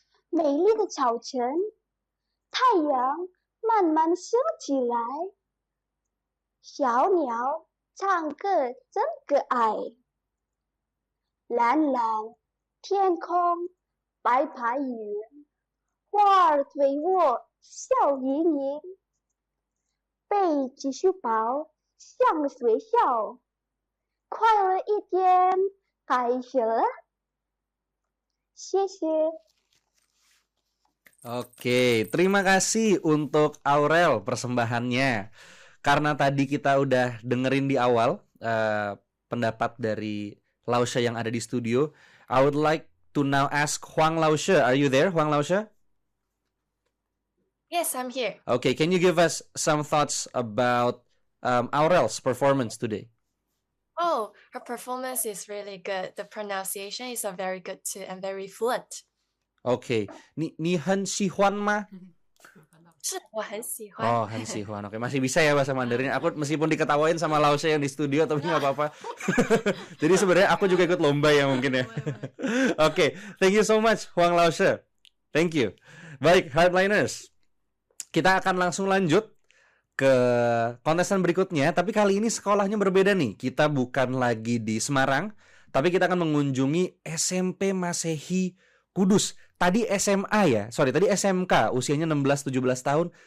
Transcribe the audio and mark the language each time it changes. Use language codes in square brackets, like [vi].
[zh] 美丽的早晨，太阳慢慢升起来，小鸟唱歌真可爱，蓝蓝天空，白白云，花儿对我笑盈盈，背起书包向学校，快乐一天开始了。谢谢。 [id] Oke, terima kasih untuk Aurel persembahannya. Karena tadi kita udah dengerin di awal pendapat dari Lausha yang ada di studio, [en] I would like to now ask Huang Lausha. Are you there, Huang Lausha? Yes, I'm here. Okay, can you give us some thoughts about Aurel's performance today? Oh, her performance is really good. The pronunciation is very good too and very fluent. [zh] Oke, ni hen sihuan ma? 是我很喜欢。 Oh, hen sihuan. [id] Oke, masih bisa ya bahasa Mandarin. Aku meskipun diketawain sama Lausha yang di studio, tapi nggak apa-apa. Jadi sebenarnya aku juga ikut lomba ya mungkin ya. [en] Oke, thank you so much Huang Lausha. Thank you. Baik, Hardliners. [id] Kita akan langsung lanjut ke kontestan berikutnya, tapi kali ini sekolahnya berbeda nih. Kita bukan lagi di Semarang, tapi kita akan mengunjungi SMP Masehi Kudus. Tadi SMA ya, tadi SMK, usianya 16-17 tahun.